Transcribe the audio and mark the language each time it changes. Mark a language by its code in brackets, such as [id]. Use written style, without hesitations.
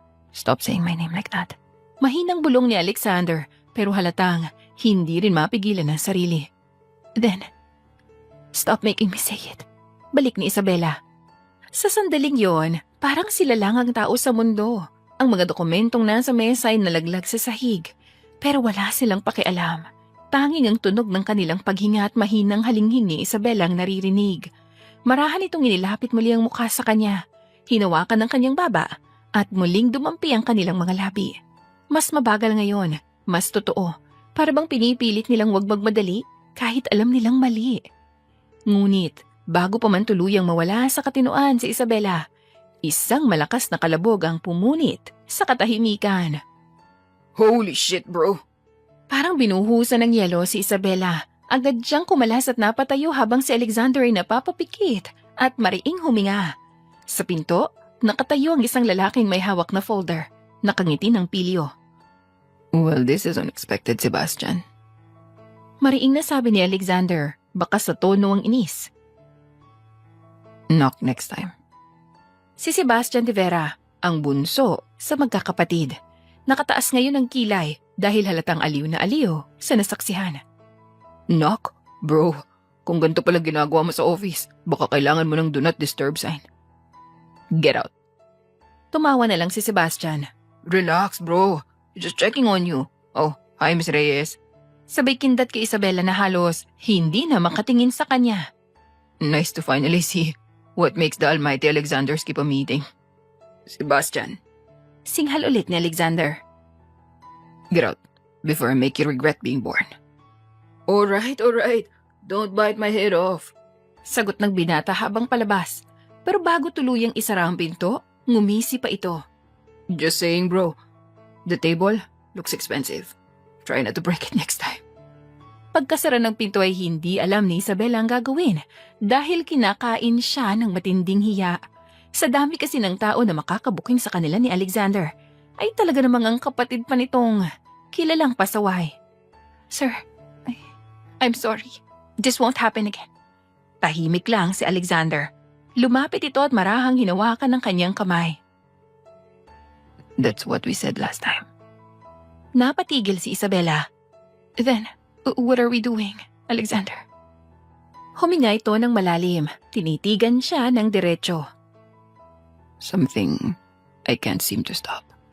[en] Stop saying my name like that. [tl] Mahinang bulong ni Alexander pero halatang hindi rin mapigilan ang sarili. [en] Then, stop making me say it. [tl] Balik ni Isabela. Sa sandaling yon, parang sila lang ang tao sa mundo. Ang mga dokumentong nasa mesa ay nalaglag sa sahig. Pero wala silang pakialam. Tanging ang tunog ng kanilang paghinga at mahinang halinghing ni Isabela ang naririnig. Marahan itong inilapit muli ang mukha sa kanya. Hinawakan ng kanyang baba at muling dumampi ang kanilang mga labi. Mas mabagal ngayon, mas totoo. Para bang pinipilit nilang wag magmadali kahit alam nilang mali. Ngunit, bago pa man tuluyang mawala sa katinoan si Isabela, isang malakas na kalabog ang pumunit sa katahimikan. [en] Holy shit, bro. [tl] Parang binuhusan ng yelo si Isabela. Agad siyang kumalas at napatayo habang si Alexander ay napapapikit at mariing huminga. Sa pinto, nakatayo ang isang lalaking may hawak na folder. Nakangiti ng pilyo. [en] Well, this is unexpected, Sebastian. [tl] Mariing na sabi ni Alexander, baka sa tono ang inis. [en] Knock next time. [tl] Si Sebastian de Vera, ang bunso sa magkakapatid. Nakataas ngayon ang kilay dahil halatang aliw na aliw sa nasaksihan. [en] Knock? Bro, [tl] kung ganito pala ginagawa mo sa office, baka kailangan mo ng [en] do not disturb sign. Get out. [tl] Tumawa na lang si Sebastian. [en] Relax, bro. Just checking on you. Oh, hi, Miss Reyes. [tl] Sabay kindat kay Isabela na halos hindi na makatingin sa kanya. [en] Nice to finally see what makes the almighty Alexander skip a meeting. Sebastian. [tl] Singhal ulit ni Alexander. [en] Get out before I make you regret being born. Alright. Don't bite my head off. [tl] Sagot ng binata habang palabas. Pero bago tuluyang isara ang pinto, ngumisi pa ito. [en] Just saying, bro. The table looks expensive. Try not to break it next time. [tl] Pagkasara ng pinto ay hindi alam ni Isabela ang gagawin dahil kinakain siya ng matinding hiya. Sa dami kasi ng tao na makakabuking sa kanila ni Alexander, ay talaga namang ang kapatid pa nitong kilalang pasaway. [en] Sir, I'm sorry. This won't happen again. [tl] Tahimik lang si Alexander. Lumapit ito at marahang hinawakan ng kanyang kamay. [en] That's what we said last time. [tl] Napatigil si Isabela. [en] Then, what are we doing, Alexander? [tl] Huminga ito ng malalim. Tinitigan siya ng diretso. [en] Something I can't seem to stop.